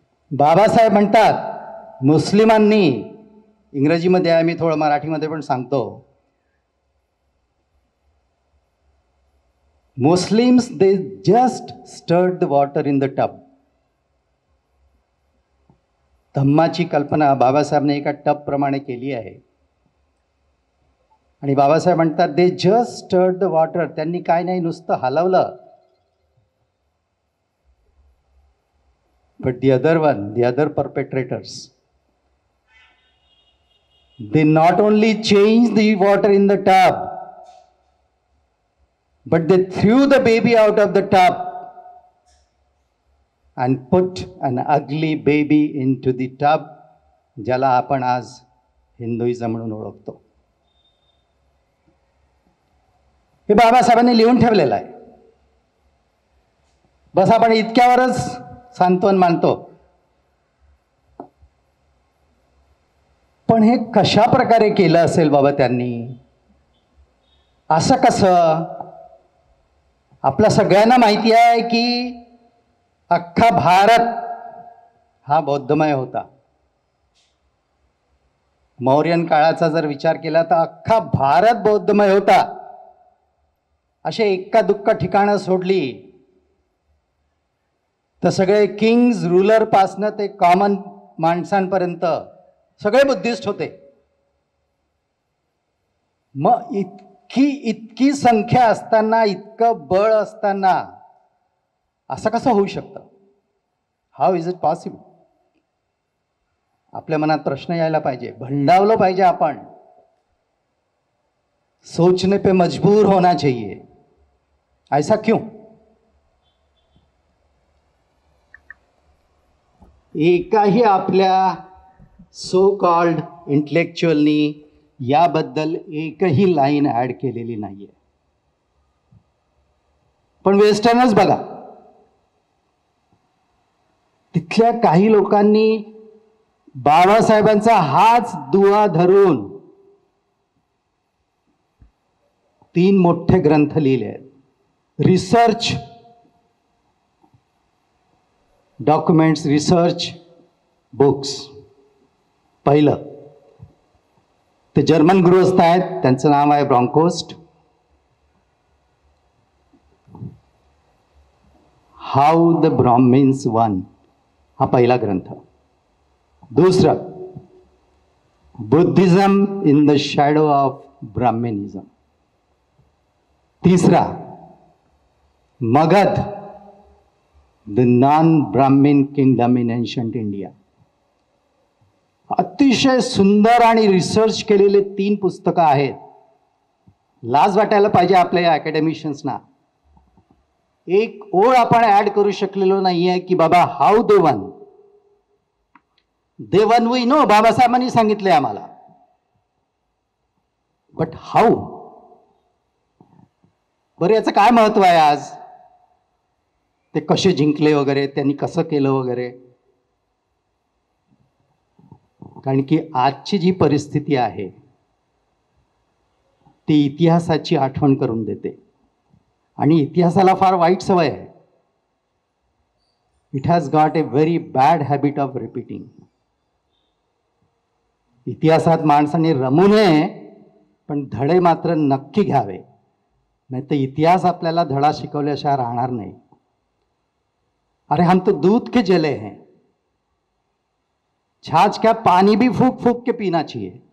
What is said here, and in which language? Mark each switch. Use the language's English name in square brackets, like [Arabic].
[Marathi] बाबासाहेब म्हणतात मुस्लिमांनी, इंग्रजीमध्ये आहे, मी थोडं मराठीमध्ये पण सांगतो, [English] Muslims, they just stirred the water in the tub. [Marathi] धम्माची कल्पना बाबासाहेबने एका टब प्रमाणे केली आहे. आणि बाबासाहेब म्हणतात [English] they just stirred the water, [Marathi] त्यांनी काय नाही नुसतं हलवलं. [English] but the other perpetrators, they not only changed the water in the tub, but they threw the baby out of the tub and put an ugly baby into the tub, [Marathi] ज्याला आपण आज Hinduism म्हणून ओळखतो. हे बाबासाहेबांनी लिहून ठेवलेलं आहे. बस आपण इतक्यावरच सांत्वन मानतो. पण हे कशा प्रकारे केलं असेल बाबा त्यांनी, असं कसं? आपल्या सगळ्यांना माहिती आहे की अख्खा भारत हा बौद्धमय होता. मौर्यन काळाचा जर विचार केला तर अख्खा भारत बौद्धमय होता. असे एक्का दुक्का ठिकाणं सोडली तर सगळे किंग्ज रूलर पासनं ते कॉमन माणसांपर्यंत सगळे बुद्धिस्ट होते. मग इतकी संख्या असताना, इतकं बळ असताना असं कसं होऊ शकतं? [English] How is it possible? [Marathi] आपल्या मनात प्रश्न यायला पाहिजे, भंडावलं पाहिजे आपण. [Hindi] सोचने पे मजबूर होना चाहिए, ऐसा क्यों? [Marathi] एकाही आपल्या सो कॉल्ड इंटेलेक्च्युअलनी याबद्दल एकही लाईन ऍड केलेली नाहीये. पण वेस्टर्नच बघा, तिथल्या काही लोकांनी बाबासाहेबांचा हाच दुवा धरून 3 मोठे ग्रंथ लिहिले आहेत. Research documents, research books. पहिलं ते जर्मन गृहस्थ आहेत, त्यांचं नाव आहे ब्रॉन्कोस्ट. हाऊ द ब्राह्मिन्स वन, हा पहिला ग्रंथ. दुसरा Buddhism in the shadow of ब्राह्मनिझम. तिसरा Magadh, the non Brahmin kingdom in ancient India. अतिशय सुंदर आणि रिसर्च केलेले 3 पुस्तकं आहेत. लाज वाटायला पाहिजे आपल्या अकॅडमिशियन्सना. एक ओळ आपण ऍड करू शकलेलो नाहीये की बाबा [English] How they won. They won we know, [Marathi] बाबासाहेबांनी सांगितलंय आम्हाला. [English] But how? [Marathi] बरं, याचं काय महत्व आहे आज? ते कसे जिंकले वगैरे, त्यांनी कसं केलं वगैरे. कारण की आजची जी परिस्थिती आहे ती इतिहासाची आठवण करून देते. आणि इतिहासाला फार वाईट सवय आहे. [English] It has got a very bad habit of repeating. [Marathi] इतिहासात माणसाने रमू नये, पण धडे मात्र नक्की घ्यावे. [Hindi] नहीं तो [Marathi] इतिहास आपल्याला धडा शिकवल्याशिवाय राहणार नाही. [Hindi] अरे हम तो दूध के जले हैं, छाछ क्या पानी भी फूक फूक के पीना चाहिए.